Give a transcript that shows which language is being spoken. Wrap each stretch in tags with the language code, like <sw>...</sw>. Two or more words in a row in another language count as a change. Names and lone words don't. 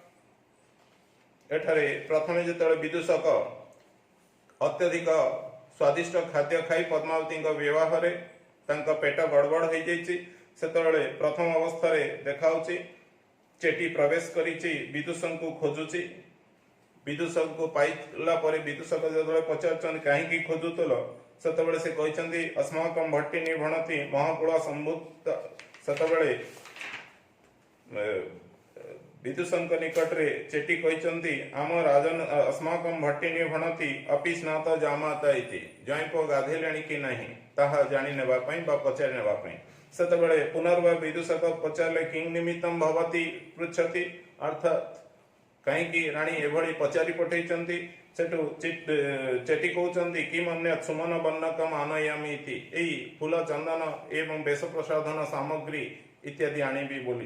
<or>ଏଠାରେ ପ୍ରଥମେ ଯେତେବେଳେ ବିଦୂଷକ ଅତ୍ୟଧିକ ସ୍ୱାଦିଷ୍ଟ ଖାଦ୍ୟ ଖାଇ ପଦ୍ମାବତୀଙ୍କ ବିବାହରେ ତାଙ୍କ ପେଟ ଗଡ଼ବଡ଼ ହୋଇଯାଇଛି, ସେତେବେଳେ ପ୍ରଥମ ଅବସ୍ଥାରେ ଦେଖାଉଛି ଚେଟି ପ୍ରବେଶ କରିଛି, ବିଦୂଷକଙ୍କୁ ଖୋଜୁଛି। ବିଦୂଷକଙ୍କୁ ପାଇଲା ପରେ ବିଦୂଷକ ଯେତେବେଳେ ପଚାରୁଛନ୍ତି କାହିଁକି ଖୋଜୁଥିଲ, ସେତେବେଳେ ସେ କହିଛନ୍ତି</or> <sa>अस्माकं भट्टिनी भणति महाकुଳ ସମ୍ଭୂତ।</sa> <or>ସେତେବେଳେ ବିଦୂଷକଙ୍କ ନିକଟରେ ଚେଟି କହିଛନ୍ତି ଆମ ରାଜନ</or> <sa>अस्माकं भट्टिनी भणति अपि ସ୍ନାତ ଜାମାତା ଇତି,</sa> <or>ଜ୍ୱାଇଁ ପୁଅ ଗାଧେଇଲେଣି କି ନାହିଁ ତାହା ଜାଣି ନେବା ପାଇଁ ବା ପଚାରି ନେବା ପାଇଁ। ସେତେବେଳେ ପୁନର୍ବାର ବିଦୂଷକ ପଚାରିଲେ</or> <sa>କିଂ ନିମିତ୍ତಂ ଭବତି ପୃଚ୍ଛତି,</sa> <or>ଅର୍ଥାତ୍ କାହିଁକି ରାଣୀ ଏଭଳି ପଚାରି ପଠେଇଛନ୍ତି। ସେଠୁ ଚେଟି କହୁଛନ୍ତି</or> <sa>କି ମନ୍ୟ ସୁମନ ବର୍ଣ୍ଣକମ୍ ଆନୟାମି ଇତି,</sa> <or>ଏଇ ଫୁଲ ଚନ୍ଦନ ଏବଂ ବେଶ ପ୍ରସାଧନ ସାମଗ୍ରୀ ଇତ୍ୟାଦି ଆଣିବି ବୋଲି।</or>